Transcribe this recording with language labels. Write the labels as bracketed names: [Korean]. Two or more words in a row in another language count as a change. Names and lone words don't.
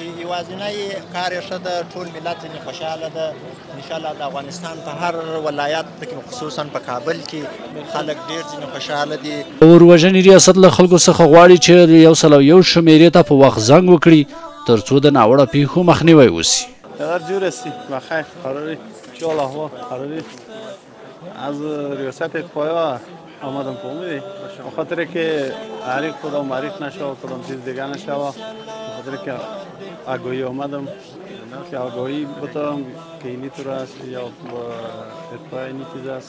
[Pashto] یوازینی کار یې ښه ده، ټول ملت ځینې خوشحاله ده. انشاءالله د افغانستان په هر ولایت کې خصوصا په کابل کې خلک ډېر ځینې خوشحاله دي. اوروژنې ریاست له خلکو څخه غواړي چې 101 شمېرې ته په وخت زنګ وکړي ترڅو د ناوړه پیښو مخنیوی وشي. [Persian] هر جور هستی بخیر قراری انشاءالله هوا قراری از ریاست اطفایه آمدم په امیدی به خاطر که عریق کدام عریق نشود کدام چیز دیگه نشود، به خاطر که آگاهی آمدم که آگاهی بتم که اینی طور است یا اطفایه اینی چیز است.